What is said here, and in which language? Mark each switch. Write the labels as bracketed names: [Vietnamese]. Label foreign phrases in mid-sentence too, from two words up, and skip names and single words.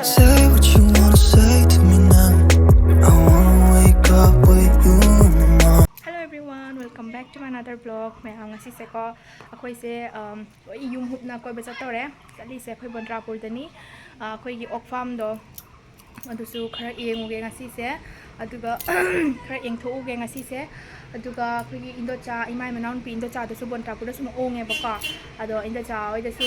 [English] Say what you wanna say to me now. I wanna wake up with you in the morning. Hello everyone, welcome back to my another vlog. [Manipuri] Mayam ngasi se ko akhoi se yum hupna koi ba chatore chali se akhoi Bondrapur dani akhoi gi ok farm do adusu khara yenguge ngasi se aduga khara yengthoge ngasi se aduga akhoi gi indocha imai manaun pi indocha dasu Bondrapur dasu onge ba ko ado indocha oi dasu